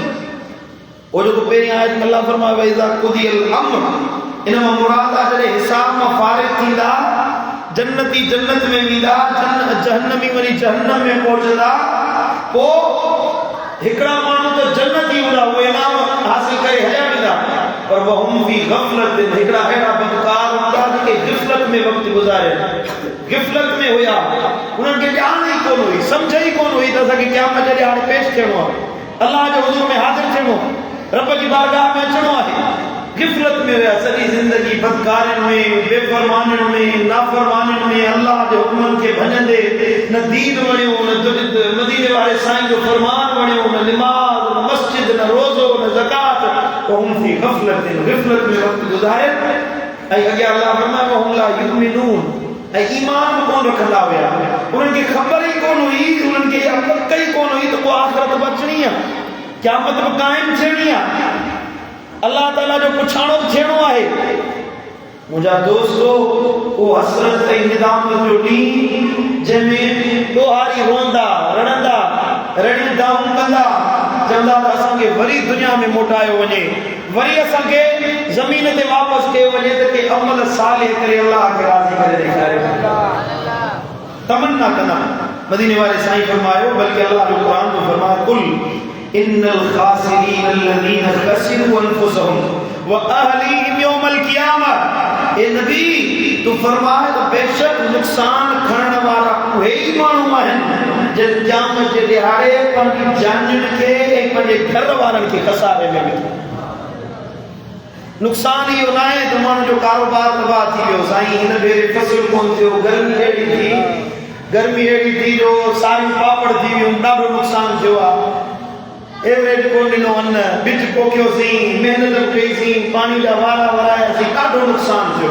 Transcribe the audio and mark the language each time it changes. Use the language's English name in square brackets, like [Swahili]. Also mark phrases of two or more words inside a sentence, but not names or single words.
[Sindhi] वो जो पहिरीं आयत में अल्लाह फरमायो [Arabic] وإذا قضي الأمر, [Sindhi] इन मां मुराद आहे जॾहिं हिसाब मां फारिग थींदा, जन्नती जन्नत में वेंदा, जहन्नमी वरी जहन्नम में पहुचंदा, पोइ हिकिड़ा माण्हू त जन्नती हूंदा, उहे इनाम हासिल करे हलिया वेंदा, पर [Arabic] وهم في غفلة, [Sindhi] हिकिड़ा अहिड़ा बदकार हूंदा जेके ग़फ़लत में वक़्तु गुज़ारे, ग़फ़लत में हुया, उन्हनि खे ॼाण ई कोन हुई, सम्झ ई कोन हुई त असांखे क़यामत जे ॾियारे पेश थियणो आहे, अल्लाह जे हुज़ूर में हाज़िर थियणो आहे, रब जी बारगाह में अचणो आहे। ग़फ़लत में हुया, सॼी ज़िंदगी बदकारियुनि में, बेफ़रमानियुनि में, नाफ़रमानियुनि में, अल्लाह जे हुक्मनि खे भञंदे, न दीन वणियो, न मदीने वारे साईं जो फरमान वणियो, न निमाज़, न मस्जिद, न रोज़ो, न ज़कात, [Arabic] وهم في غفلة, [Sindhi] ग़फ़लत में वक़्तु गुज़ारे। ऐं अॻियां अल्लाह फरमायो [Arabic] وهم لا يؤمنون, [Sindhi] ऐं ईमान बि कोन रखंदा हुया, उन्हनि खे ख़बर ई कोन हुई, उन्हनि खे इहा पक ई कोन हुई त को आख़िरत बि अचणी आहे, क़यामत बि क़ाइम थियणी आहे, अल्लाह ताला जो पुछाणो थियणो आहे। मुंहिंजा दोस्तो, उहो हसरत ऐं निदामत जो ॾींहुं जंहिंमें ॾोहारी रोंदा, रड़ंदा, रड़ियूं दाऊं कंदा, चवंदा त असांखे वरी दुनिया में मोटायो वञे, वरी असांखे ज़मीन ते वापसि कयो वञे त के अमल सालिह करे अल्लाह खे राज़ी करे ॾेखारे, तमन्ना कंदा। मदीने वाले साईं फरमायो, बल्कि अल्लाह जो क़ुरान में फरमायो [Arabic] قل إن الخاسرين الذين خسروا أنفسهم وأهليهم يوم القيامة. [Sindhi] ए नबी तू फरमाए तो बेशक नुक़सान खणण वारा उहे ई माण्हू आहिनि जिन क़यामत जे ॾिहाड़े पंहिंजी जानियुनि खे ऐं पंहिंजे घर वारनि खे खसारे में विधो। नुक़सान इहो न आहे त माण्हू जो कारोबार तबाह थी वियो, साईं हिन भेरे फसल कोन थियो, गर्मी अहिड़ी थी जो सारियूं पापड़ थी वियूं, ॾाढो नुक़सान थियो आहे, एवरेज कोन ॾिनो अन्न, बिज पोखियोसीं, महिनत कईसीं, पाणी जा वारा वरायासीं, ॾाढो नुक़सान थियो।